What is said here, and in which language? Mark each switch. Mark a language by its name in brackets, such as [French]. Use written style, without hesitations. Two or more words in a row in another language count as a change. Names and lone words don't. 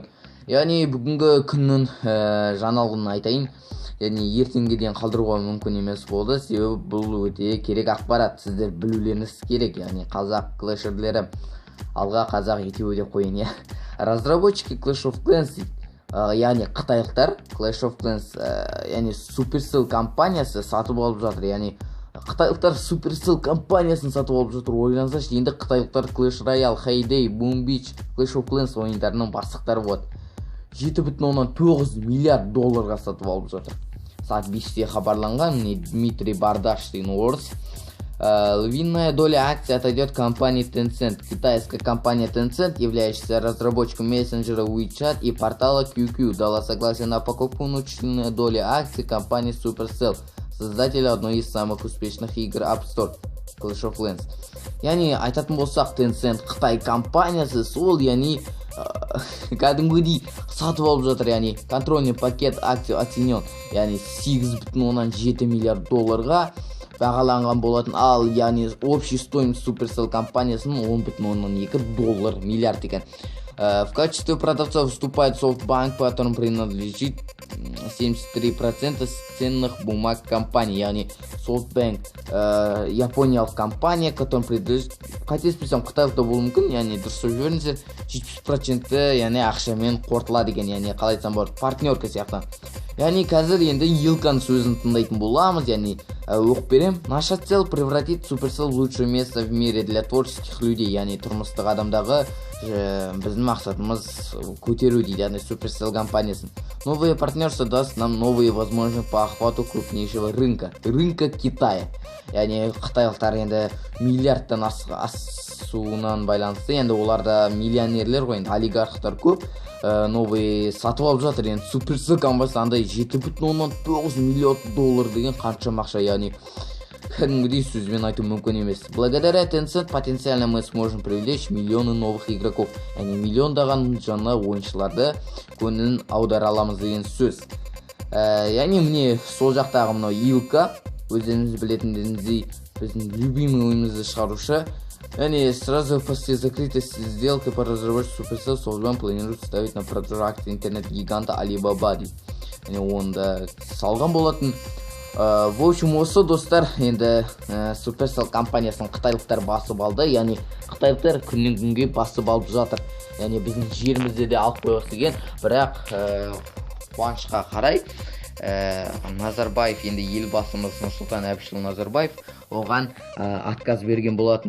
[Kazakh] Яғни бүгінгі күннің жаңалығын айтайын, яғни ертеңгеден қалдыруға мүмкін емес болды, себебі бұл өте керек ақпарат, сіздер білулеріңіз керек, яғни қазақ клэшерлері алға қазақ етеуі деп қойын. [Russian] Разработчики Clash of Clans, [Kazakh] яғни қытайлықтар Clash of Clans, яғни Supercell компаниясы сатып алып жатыр, яғни қытайлықтар Supercell компаниясын сатып алып жатыр. Ойлансашы, енді қытайлықтар Clash Royale, Hay Day, Boom Beach, Clash of Clans ойындарының бастықтары болады. 7,9 миллиард долларға сатып алып жатыр. Сағат 5-те хабарланған, Дмитрий Бардаш деген орыс. [Russian] Львиная доля акций отойдет компании Tencent. Китайская компания Tencent, являющаяся разработчиком мессенджера WeChat и портала QQ, дала согласие на покупку внутренней доли акций компании Supercell, создателя одной из самых успешных игр App Store, Clash of Clans. [Kazakh] Яғни айтатын болсақ, Tencent Қытай компаниясы сол, яғни кәдімгідей сатып алып жатыр, яғни [Russian] контрольный пакет акций оценен, [Kazakh] яғни 8,7 миллиард долларға бағаланған болатын, ал яғни [Russian] общий стоимость [Kazakh] Supercell компаниясының 10,2 миллиард екен. [Russian] В качестве продавца выступает SoftBank, по которому принадлежит 73% ценных бумаг компании, [Kazakh] яғни SoftBank япониялық компания, [Russian] которым принадлежит, [Kazakh] қателеспесем қытайлықта болуы мүмкін, яғни дұрыс жіберіңіздер, 70% яғни ақшамен қорытылады екен, яғни қалай айтсам болады, партнерка сияқты. Яғни қазір енді Илканың сөзін тыңдайтын боламыз, яғни оқып берем. [Russian] Наша цель превратить Supercell в лучшее место в мире для творческих людей, [Kazakh] яғни тұрмыстық адамдағы біздің мақсатымыз көтеру дейді, яғни Supercell компаниясын. [Russian] Новые партнерства даст нам новые возможности по охвату крупнейшего рынка Китая. [Kazakh] Яғни қытайлықтар енді миллиардтан асуынан байланысты, енді оларда миллионерлер ғой, енді олигархтар көп, новый сатып алып жатыр. Енді Supercell компаниясы андай 7,9 миллиард доллар деген қанша ақша, яғни кәдімгідей сөзбен айту мүмкін емес. [Russian] Благодаря Tencent потенциально мы сможем привлечь миллионы новых игроков, [Kazakh] яғни миллиондаған жаңа ойыншыларды көңілін аудара аламыз деген сөз. Яғни міне сол жақтағы мынау Илка, өздеріңіз білетіндеріңіздей біздің любимый ойынымызды шығарушы. [Russian] Яғни сразу после закрытия сделки по разработке Supercell SoftBank планирует ставить на продажу акций интернет-гиганта Alibaba. [Kazakh] Яғни онда салған болатын. [Russian] В общем, [Kazakh] осы достар, енді Supercell компаниясын қытайлықтар басып алды, яғни қытайлықтар күннен күнге басып алып жатыр. Яғни біздің жерімізде де алып қойғысы келген, бірақ қуанышқа қарай Назарбаев, енді елбасымыз Нұрсұлтан Әбішұлы Назарбаев оған отказ берген болатын.